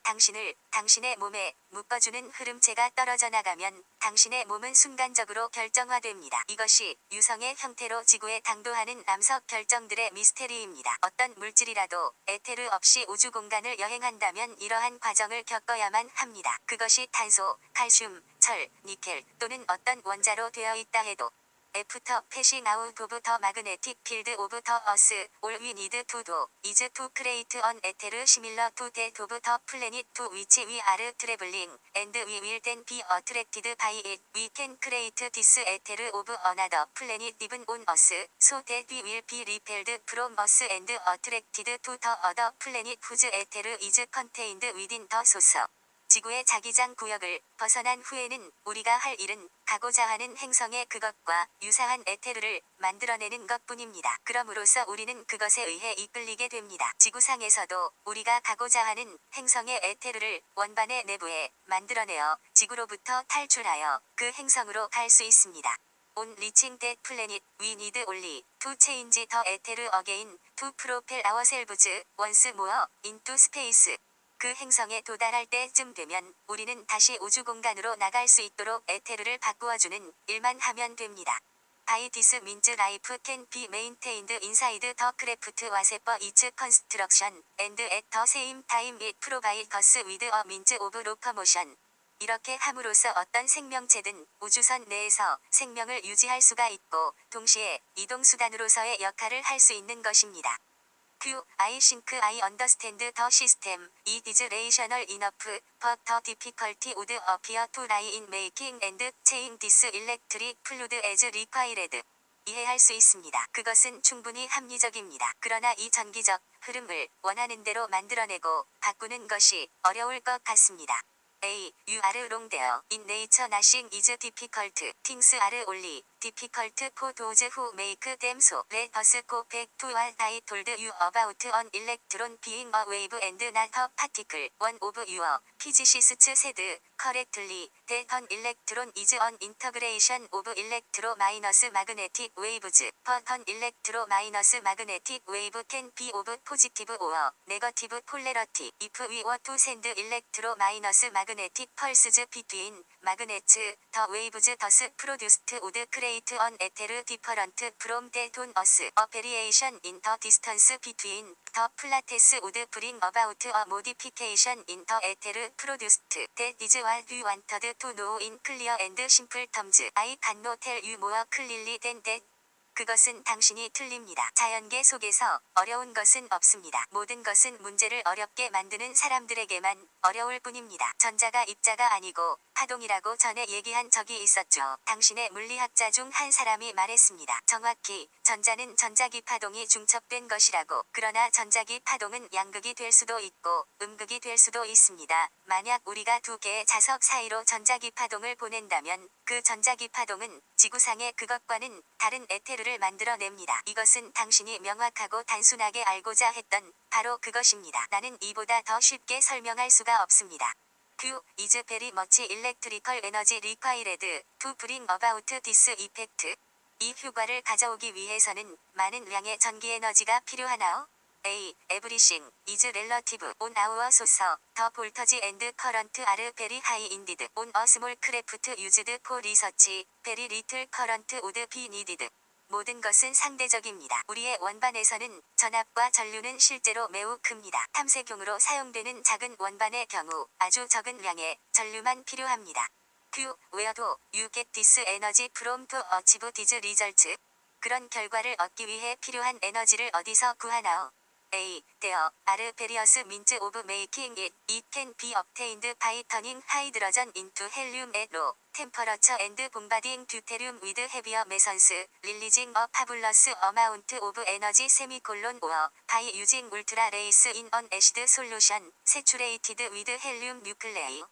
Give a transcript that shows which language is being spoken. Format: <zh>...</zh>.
<ko>당신을 당신의 몸에 묶어주는 흐름체가 떨어져 나가면 당신의 몸은 순간적으로 결정화됩니다. 이것이 유성의 형태로 지구에 당도하는 암석 결정들의 미스테리입니다. 어떤 물질이라도 에테르 없이 우주 공간을 여행한다면 이러한 과정을 겪어야만 합니다. 그것이 탄소, 칼슘, 철, 니켈 또는 어떤 원자로 되어 있다 해도</ko> <en>After passing out of the magnetic field of the earth, all we need to do is to create an ether similar to that of the planet to which we are traveling, and we will then be attracted by it. We can create this ether of another planet even on Earth, so that we will be repelled from Earth and attracted to the other planet whose ether is contained within the source.</en> <ko>지구의 자기장 구역을 벗어난 후에는 우리가 할 일은 가고자 하는 행성의 그것과 유사한 에테르를 만들어내는 것뿐입니다. 그럼으로써 우리는 그것에 의해 이끌리게 됩니다. 지구상에서도 우리가 가고자 하는 행성의 에테르를 원반의 내부에 만들어내어 지구로부터 탈출하여 그 행성으로 갈 수 있습니다.</ko> <en>on reaching that planet, we need only to change the ether again, to propel ourselves once more into space.</en> <ko>그 행성에 도달할 때쯤 되면 우리는 다시 우주 공간으로 나갈 수 있도록 에테르를 바꾸어주는 일만 하면 됩니다.</ko> <en>By this means life can be maintained inside the craft whatever its construction, and at the same time it provides us with a means of locomotion.</en> <ko>이렇게 함으로써 어떤 생명체든 우주선 내에서 생명을 유지할 수가 있고 동시에 이동수단으로서의 역할을 할 수 있는 것입니다.</ko> <en>I think I understand the system. It is rational enough, but the difficulty would appear to lie in making and changing this electric fluid as required.</en> <ko>이해할 수 있습니다. 그것은 충분히 합리적입니다. 그러나 이 전기적 흐름을 원하는 대로 만들어내고 바꾸는 것이 어려울 것 같습니다.</ko> <en>You are wrong there. In nature nothing is difficult. Things are only difficult for those who make them so. Let us go back to what I told you about an electron being a wave and not a particle. One of your physicists said correctly that an electron is an integration of electromagnetic waves. But an electromagnetic wave can be of positive or negative polarity. If we were to send electromagnetic pulses between magnets, the waves thus produced would create an ether different from that on us. A variation in the distance between the plates would bring about a modification in the ether produced. That is what we wanted to know in clear and simple terms. I cannot tell you more clearly than that.</en> <ko>그것은 당신이 틀립니다. 자연계 속에서 어려운 것은 없습니다. 모든 것은 문제를 어렵게 만드는 사람들에게만 어려울 뿐입니다. 전자가 입자가 아니고 파동이라고 전에 얘기한 적이 있었죠. 당신의 물리학자 중 한 사람이 말했습니다. 정확히 전자는 전자기 파동이 중첩된 것이라고. 그러나 전자기 파동은 양극이 될 수도 있고 음극이 될 수도 있습니다. 만약 우리가 두 개의 자석 사이로 전자기 파동을 보낸다면 그 전자기 파동은 지구상의 그것과는 다른 에테르를 만들어냅니다. 이것은 당신이 명확하고 단순하게 알고자 했던 바로 그것입니다. 나는 이보다 더 쉽게 설명할 수가 없습니다.</ko> <en>is very much electrical energy required to bring about this effect.</en> <ko>이 효과를 가져오기 위해서는 많은 양의 전기 에너지가 필요하나요?</ko> <en>Everything is relative on our source. The voltage and current are very high indeed. On a small craft used for research, very little current would be needed.</en> <ko>모든 것은 상대적입니다. 우리의 원반에서는 전압과 전류는 실제로 매우 큽니다. 탐색용으로 사용되는 작은 원반의 경우 아주 적은 양의 전류만 필요합니다.</ko> <en>Where do you get this energy from to achieve these results?</en> <ko>그런 결과를 얻기 위해 필요한 에너지를 어디서 구하나요?</ko> <en>There are various means of making it. It can be obtained by turning hydrogen into helium at low temperature and bombarding deuterium with heavier mesons, releasing a fabulous amount of energy or by using ultra rays in an acid solution, saturated with helium nuclei.</en>